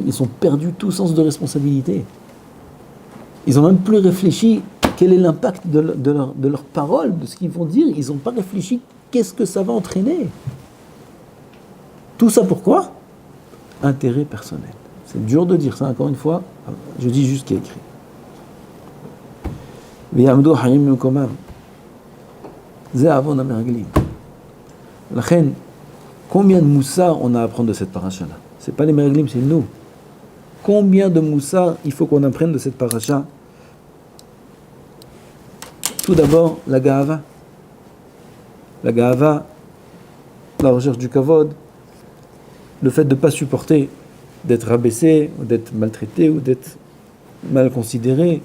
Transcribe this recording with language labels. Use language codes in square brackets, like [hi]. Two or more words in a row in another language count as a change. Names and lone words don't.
[fr] Ils ont perdu tout sens de responsabilité. Ils n'ont même plus réfléchi quel est l'impact de leurs paroles, de ce qu'ils vont dire. Ils n'ont pas réfléchi qu'est-ce que ça va entraîner. Tout ça pourquoi? Intérêt personnel. C'est dur de dire ça, encore une fois. Je dis juste ce qui est écrit. [he] ויעמדו חיים במקומם. זה עוון המרגלים. לכן, [fr] combien de moussard on a à apprendre de cette paracha-là? C'est pas les meraglim, c'est nous. Combien de moussard il faut qu'on apprenne de cette paracha? Tout d'abord, la gava. la gahava, la recherche du kavod, le fait de ne pas supporter d'être rabaissé, ou d'être maltraité, ou d'être mal considéré.